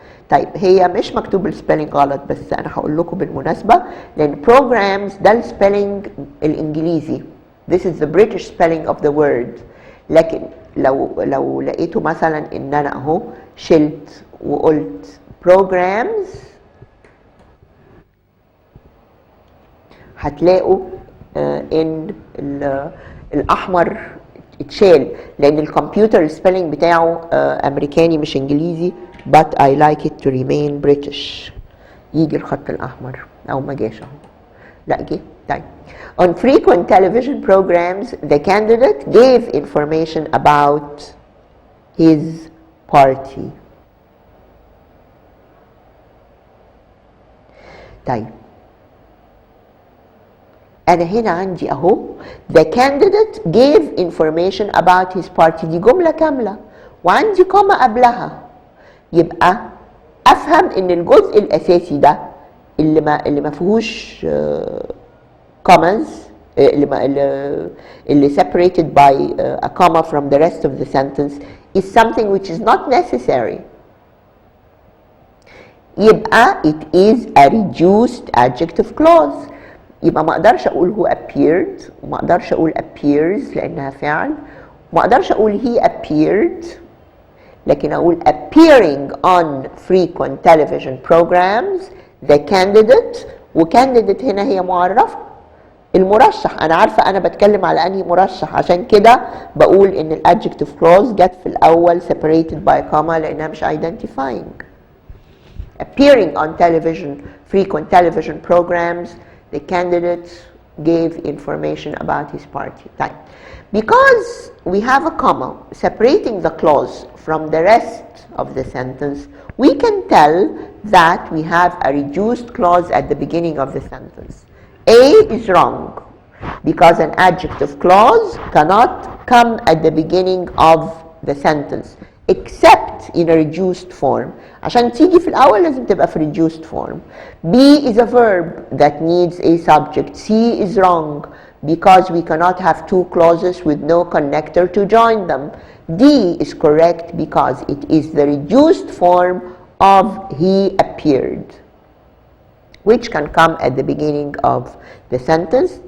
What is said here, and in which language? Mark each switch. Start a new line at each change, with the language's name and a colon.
Arabic: طيب هي مش مكتوب السبيلنج غلط، بس أنا هقول لكم بالمناسبة لأن programs ده السبيلنج الإنجليزي.
English: This is the British spelling of the word.
Arabic: لكن لو لقيتوا مثلا إن أنا أهو شلت وقلت programs هتلاقوا إن الأحمر اتشال لأن الكمبيوتر السبيلنج بتاعه أمريكاني مش إنجليزي.
English: but I like it to remain British.
Arabic: يجي الخط الأحمر أو ما جاش أهو. لا جه. طيب.
English: On frequent television programs, the candidate gave information about his party.
Arabic: طيب. أنا هنا عندي أهو
English: the candidate gave information about his party.
Arabic: دي جملة كاملة وعندي كوما قبلها. يبقى أفهم إن الجزء الأساسي ده اللي ما فيهوش
English: commas اللي separated by a comma from the rest of the sentence is something which is not necessary. يبقى it is a reduced adjective clause.
Arabic: يبقى ما اقدرش اقول هو appeared وما اقدرش اقول appears لانها فعل، وما اقدرش اقول
English: he appeared،
Arabic: لكن اقول
English: appearing on frequent television programs the candidate.
Arabic: وcandidate هنا هي معرفة المرشح. انا عارفة انا بتكلم على انهي مرشح، عشان كده بقول ان الادجكتيف كلوز جت في الاول
English: separated by comma
Arabic: لانها مش identifying.
English: Appearing on television, frequent television programs, the candidate gave information about his party. Time. Because we have a comma separating the clause from the rest of the sentence, we can tell that we have a reduced clause at the beginning of the sentence. A is wrong because an adjective clause cannot come at the beginning of the sentence except in a reduced form.
Arabic: عشان تيجي في الأول لازم تبقى في
English: reduced form. B is a verb that needs a subject. C is wrong because we cannot have two clauses with no connector to join them. D is correct because it is the reduced form of he appeared, which can come at the beginning of the sentence.